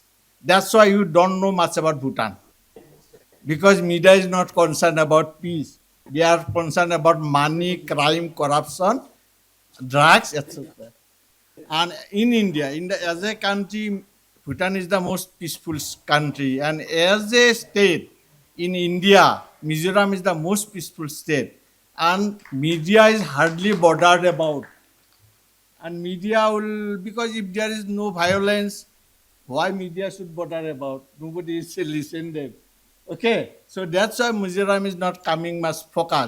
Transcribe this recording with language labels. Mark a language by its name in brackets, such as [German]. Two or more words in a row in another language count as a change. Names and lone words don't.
[English] That's why you don't know much about Bhutan. Because media is not concerned about peace. They are concerned about money, crime, corruption, drugs, etc. And in India, as a country, Bhutan is the most peaceful country. And as a state in India, Mizoram is the most peaceful state. And media is hardly bothered about. And media will, because if there is no violence, why media should bother about? Nobody is listen them. Okay, so that's why Mizoram is not coming much focus.